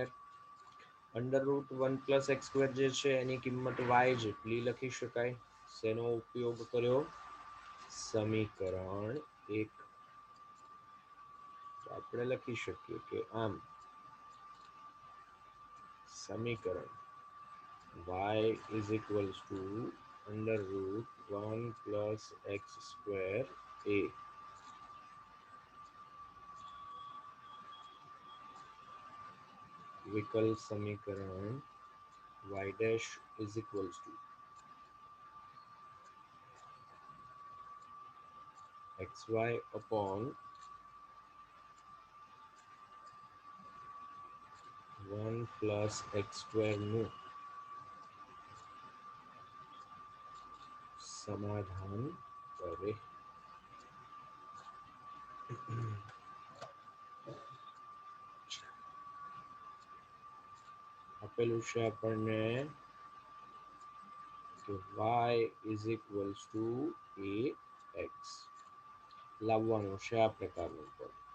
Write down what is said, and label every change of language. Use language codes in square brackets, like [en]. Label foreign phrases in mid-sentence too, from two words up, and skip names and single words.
[en] under root 1 plus x square [gu] જે છે એની કિંમત y જેટલી લખી શકાય. શેનો ઉપયોગ કર્યો? સમીકરણ 1. તો આપણે લખી શકીએ કે આમ સમીકરણ [en] y is equals to under root 1 plus x square a. [gu] વિકલ સમીકરણ [en] y dash is equals to xy upon 1 plus x square [gu] નું સમાધાન કરે. આપેલું છે આપણને કે [en] y is equals to ax [gu] લાવવાનું છે આ પ્રકારનું પદ.